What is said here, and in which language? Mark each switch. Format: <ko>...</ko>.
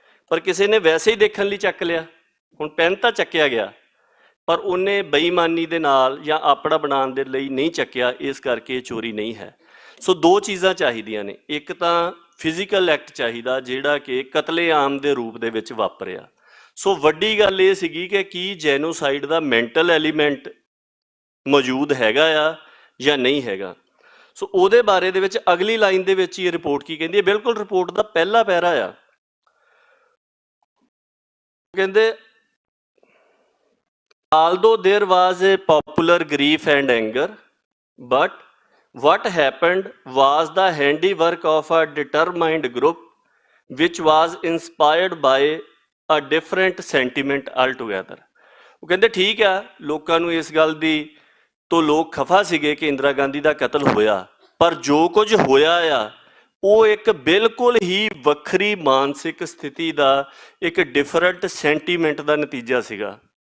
<pa>ਪਰ ਕਿਸੇ ਨੇ ਵੈਸੇ ਹੀ ਦੇਖਣ ਲਈ ਚੱਕ ਲਿਆ, ਹੁਣ ਪੈਨ ਤਾਂ ਚੱਕਿਆ ਗਿਆ ਪਰ ਉਹਨੇ ਬੇਈਮਾਨੀ ਦੇ ਨਾਲ ਜਾਂ ਆਪਣਾ ਬਣਾਉਣ ਦੇ ਲਈ ਨਹੀਂ ਚੱਕਿਆ, ਇਸ ਕਰਕੇ ਇਹ ਚੋਰੀ ਨਹੀਂ ਹੈ। ਸੋ ਦੋ ਚੀਜ਼ਾਂ ਚਾਹੀਦੀਆਂ ਨੇ, ਇੱਕ ਤਾਂ ਫਿਜ਼ੀਕਲ ਐਕਟ ਚਾਹੀਦਾ ਜਿਹੜਾ ਕਿ ਕਤਲੇਆਮ ਦੇ ਰੂਪ ਦੇ ਵਿੱਚ ਵਾਪਰਿਆ। ਸੋ ਵੱਡੀ ਗੱਲ ਇਹ ਸੀਗੀ ਕਿ ਕੀ ਜੈਨੋਸਾਈਡ ਦਾ ਮੈਂਟਲ ਐਲੀਮੈਂਟ ਮੌਜੂਦ ਹੈਗਾ ਆ ਜਾਂ ਨਹੀਂ ਹੈਗਾ। ਸੋ ਉਹਦੇ ਬਾਰੇ ਦੇ ਵਿੱਚ ਅਗਲੀ ਲਾਈਨ ਦੇ ਵਿੱਚ ਹੀ ਰਿਪੋਰਟ ਕੀ ਕਹਿੰਦੀ ਹੈ, ਬਿਲਕੁਲ ਰਿਪੋਰਟ ਦਾ ਪਹਿਲਾ ਪੈਰਾ ਆ, ਕਹਿੰਦੇ</pa> <en>although there was a popular grief and anger, but what happened was the handiwork of a determined group which was inspired by a different sentiment altogether.</en> <pa>ਉਹ ਕਹਿੰਦੇ ਠੀਕ ਆ, ਲੋਕਾਂ ਨੂੰ ਇਸ ਗੱਲ ਦੀ ਤੋਂ ਲੋਕ ਖਫਾ ਸੀਗੇ ਕਿ ਇੰਦਰਾ ਗਾਂਧੀ ਦਾ ਕਤਲ ਹੋਇਆ, ਪਰ ਜੋ ਕੁਝ ਹੋਇਆ ਆ ਉਹ ਇੱਕ ਬਿਲਕੁਲ ਹੀ ਵੱਖਰੀ ਮਾਨਸਿਕ ਸਥਿਤੀ ਦਾ, ਇੱਕ ਡਿਫਰੈਂਟ ਸੈਂਟੀਮੈਂਟ ਦਾ ਨਤੀਜਾ ਸੀਗਾ।</pa>